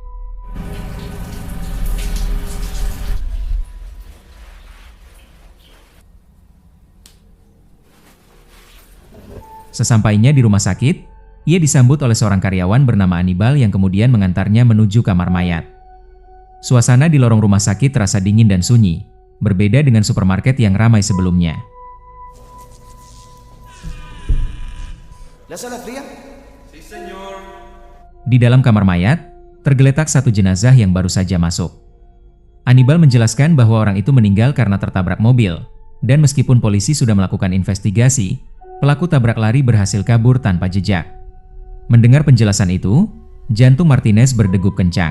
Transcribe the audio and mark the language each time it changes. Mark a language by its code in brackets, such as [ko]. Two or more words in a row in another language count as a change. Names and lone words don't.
[id] Sesampainya di rumah sakit, ia disambut oleh seorang karyawan bernama Anibal yang kemudian mengantarnya menuju kamar mayat. Suasana di lorong rumah sakit terasa dingin dan sunyi, berbeda dengan supermarket yang ramai sebelumnya. [es] ¿La sala fría? Sí, señor. [id] Di dalam kamar mayat, tergeletak satu jenazah yang baru saja masuk. Anibal menjelaskan bahwa orang itu meninggal karena tertabrak mobil, dan meskipun polisi sudah melakukan investigasi, pelaku tabrak lari berhasil kabur tanpa jejak. Mendengar penjelasan itu, jantung Martinez berdegup kencang.